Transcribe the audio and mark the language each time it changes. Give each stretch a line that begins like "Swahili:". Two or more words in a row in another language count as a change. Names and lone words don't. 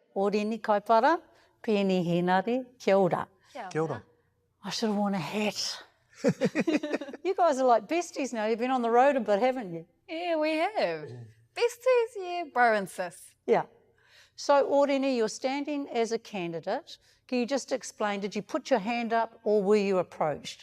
Māori: Oriini Kaipara, Peeni, Henare, kia ora. Kia ora.
English: I should have worn a hat. You guys are like besties now. You've been on the road a bit, haven't you? Yeah, we have. Besties, yeah, bro and sis. Yeah. So, Oriini, you're standing as a candidate. Can you just explain, did you put your hand up or were you approached?